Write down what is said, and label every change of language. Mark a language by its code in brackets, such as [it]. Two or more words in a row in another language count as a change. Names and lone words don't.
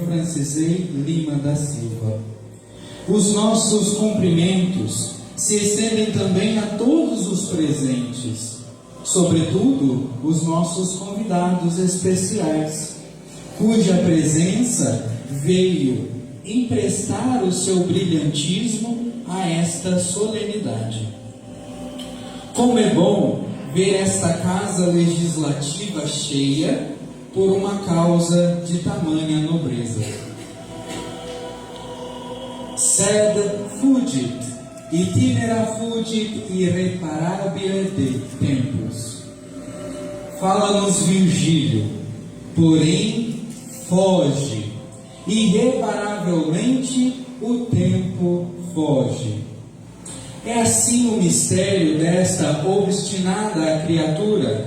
[pt] Francisei Lima da Silva. Os nossos cumprimentos se estendem também a todos os presentes, sobretudo os nossos convidados especiais, cuja presença veio emprestar o seu brilhantismo a esta solenidade. Como é bom ver esta casa legislativa cheia por uma causa de tamanha nobreza. [la] Sed fugit, itinera fugit irreparabile de tempus. [pt] Fala-nos Virgílio, porém foge, irreparavelmente o tempo foge. É assim o mistério desta obstinada criatura.